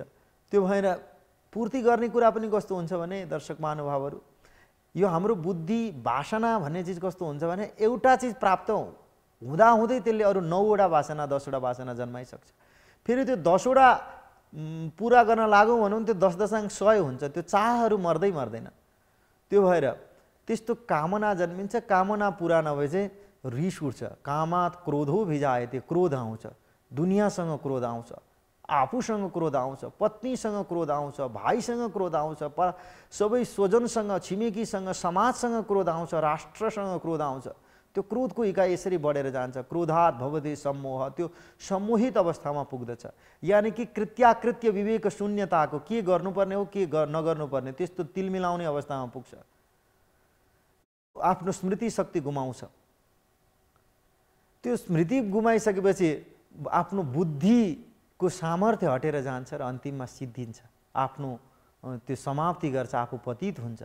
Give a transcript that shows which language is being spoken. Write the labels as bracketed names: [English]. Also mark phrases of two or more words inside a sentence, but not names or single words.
[Nepali] त्यो भएर पूर्ति गर्ने कुरा पनि कस्तो हुन्छ भने दर्शक महानुभावहरू, यो हाम्रो बुद्धि वासना भन्ने चिज कस्तो हुन्छ भने एउटा चिज प्राप्त हुँदाहुँदै त्यसले अरू 9वटा वासना 10वटा वासना जन्माइसक्छ। फेरि त्यो 10वटा पुरा गर्न लागौँ भनौँ त्यो 10.100 हुन्छ, त्यो चाहहरू मर्दै मर्दैन। त्यो भएर त्यस्तो कामना जन्मिन्छ, कामना पुरा नभए चाहिँ रिस उठ्छ, [Sanskrit] कामात् क्रोधो भिजायते, [Nepali] क्रोध आउँछ, दुनियाँसँग क्रोध आउँछ, आफूसँग क्रोध आउँछ, पत्नीसँग क्रोध आउँछ, भाइसँग क्रोध आउँछ, सबै स्वजनसँग, छिमेकीसँग, समाजसँग क्रोध आउँछ, राष्ट्रसँग क्रोध आउँछ। त्यो क्रोधको इकाइ यसरी बढेर जान्छ। [Sanskrit] क्रोधात् भवति सम्मोह, [Nepali] त्यो सम्मोहित अवस्थामा पुग्दछ। यानि कि कृत्याकृत्य विवेक शून्यताको के गर्नुपर्ने हो के नगर्नुपर्ने त्यस्तो तिल मिलाउने अवस्थामा पुग्छ। आफ्नो स्मृति शक्ति गुमाउँछ। त्यो स्मृति गुमाइसकेपछि आफ्नो बुद्धिको सामर्थ्य हटेर जान्छ र अन्तिममा सिद्धिन्छ, आफ्नो त्यो समाप्ति गर्छ, आफू पतित हुन्छ।